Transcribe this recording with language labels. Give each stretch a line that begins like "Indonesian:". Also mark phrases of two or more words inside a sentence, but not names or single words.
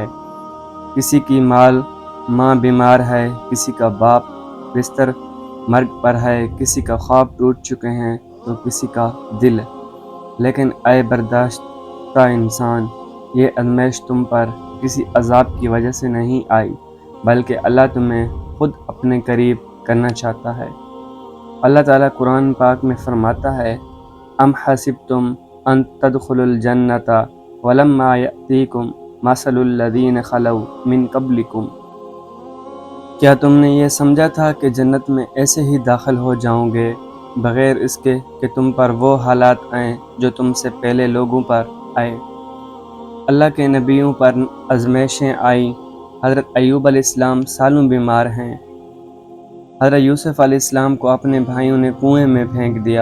Hindi: किसी की माँ बीमार है, किसी का बाप बिस्तर मर्ग पर है, किसी का ख्वाब टूट चुके हैं तो किसी का दिल। लेकिन ऐ बर्दाश्ता इंसान, ये आज़माइश तुम पर किसी अज़ाब की वजह से नहीं आई, बल्कि अल्लाह तुम्हें खुद अपने करीब करना चाहता है। अल्लाह ताला कुरान पाक में फरमाता है,
Arabic: أم حسبتم أن تدخلوا الجنة ولما يأتكم مثل الذين خلوا من قبلكم.
Hindi: क्या तुमने ये समझा था कि जन्नत में ऐसे ही दाखिल हो जाओगे बग़ैर इसके कि तुम पर वो हालात आएँ जो तुमसे पहले लोगों पर आए। अल्लाह के नबियों पर आज़माइशें आई। हज़रत अय्यूब अलैहिस्सलाम सालों बीमार हैं। हज़रत यूसुफ़ अलैहिस्सलाम को अपने भाइयों ने कुएं में फेंक दिया।